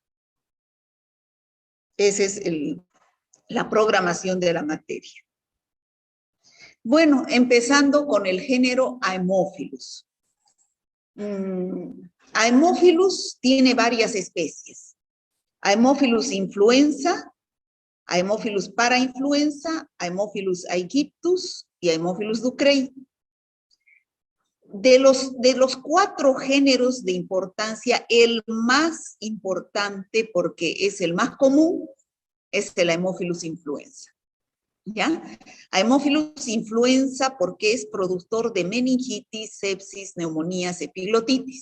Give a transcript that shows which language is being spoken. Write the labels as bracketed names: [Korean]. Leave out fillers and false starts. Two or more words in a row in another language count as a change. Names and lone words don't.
[Spanish] Esa es la programación de la materia. Bueno, empezando con el género Haemophilus. Haemophilus tiene varias especies. Haemophilus influenza, Haemophilus parainfluenza, Haemophilus aegyptus y Haemophilus ducreyi. De los 4 géneros de importancia, el más importante, porque es el más común, es el Haemophilus influenza. ¿Ya? Haemophilus influenza porque es productor de meningitis, sepsis, neumonías, epiglotitis.